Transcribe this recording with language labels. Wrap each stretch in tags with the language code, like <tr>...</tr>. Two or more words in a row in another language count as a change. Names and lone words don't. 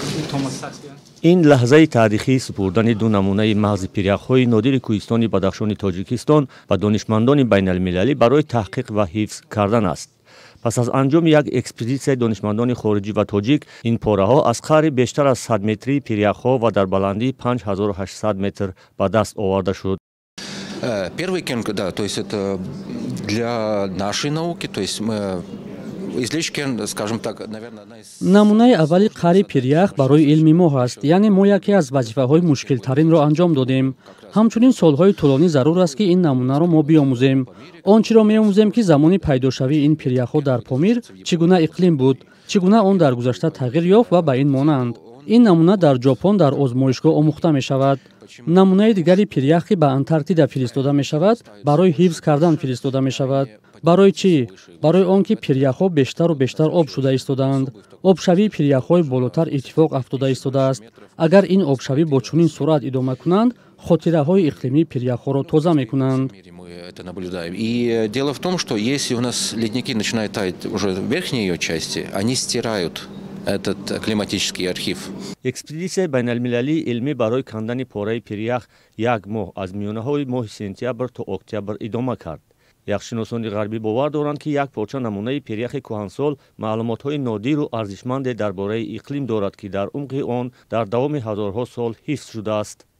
<tg>ин лаҳзаи таърихии супурдани ду намунаи мағзи пиряхҳои нодири кӯҳистони Бадахшони Тоҷикистон ба донишмандони байналмилалӣ барои таҳқиқ ва ҳифз кардан аст. пас аз анҷоми як экспедитсияи донишмандони хориҷӣ ва тоҷик, ин пораҳо аз қадри бештар аз 100 метрии пиряхҳо ва дар баландии 5800 метр ба даст оварда шуд.</tg> <ru>Первый кенг, да, то есть это для нашей науки, то есть мы излишки, скажем так, наверное, одна из...</ru> <tg>намунаи аввали қари пирях барои илми мо ҳаст, яъне мо яке аз вазифаҳои мушкилтаринро анҷом додем. ҳамчунин солҳои тӯлонӣ зарур аст ки ин намунаро мо биомӯзем. Он чиро меомӯзем ки замони пайдошавии ин пиряхҳо дар Помир чӣ гуна иқлим буд, чӣ гуна он дар гузашта тағйир ёфт ва ба ин монанд. ин намуна дар ҷопон дар озмоишгоҳ омӯхта мешавад. намунаи дигари пирях ки ба Антарктида фиристода мешавад, барои ҳифз кардан фиристода мешавад. барои чӣ? барои он ки пиряхҳо бештару бештар об шуда истодаанд. обшавии пиряхҳои болотар иттифоқ афтода истодааст. агар ин обшавӣ бо чунин суръат идома кунанд, хотираҳои иқлимии пиряхҳоро тоза мекунанд.</tg> <ru>Это наблюдаем. И дело в том, что если у нас ледники начинают таять уже в верхней ее части, они стирают этот климатический архив.</ru> <tg>экспедитсияи байналмилалии илмӣ барои кандани пораи пирях як моҳ аз миёнаҳои моҳи сентябр то октябр идома кард. яхшиносони ғарбӣ бовар доранд ки як порча намунаи пиряхи кӯҳансол маълумотҳои нодиру арзишманде дар бораи иқлим дорад ки дар умқи он дар давоми ҳазорҳо сол ҳифз шудааст.</tg>